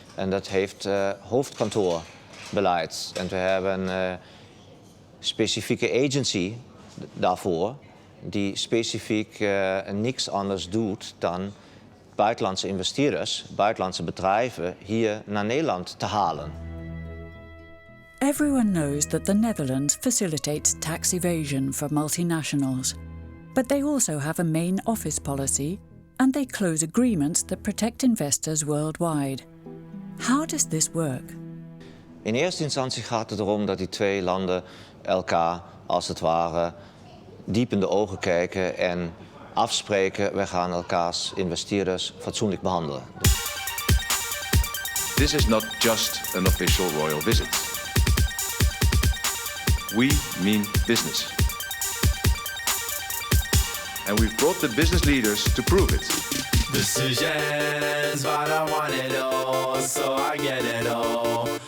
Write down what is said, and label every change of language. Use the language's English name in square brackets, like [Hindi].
[Dutch] En dat heeft hoofdkantoorbeleid. En we hebben een specifieke agency daarvoor, die specifiek niks anders doet dan buitenlandse investeerders, buitenlandse bedrijven hier naar Nederland te halen. [English] Everyone knows that the Netherlands facilitates tax evasion for multinationals. But they also have a main office policy and they close agreements that protect investors worldwide. How does this work? [Dutch] In eerste instantie gaat het erom dat die twee landen elkaar, als het ware, diep in de ogen kijken en afspreken, wij gaan elkaars investeerders fatsoenlijk behandelen. [English] This is not just an official royal visit. We mean business. And we've brought the business leaders to prove it. Decisions, but I want it all, so I get it all.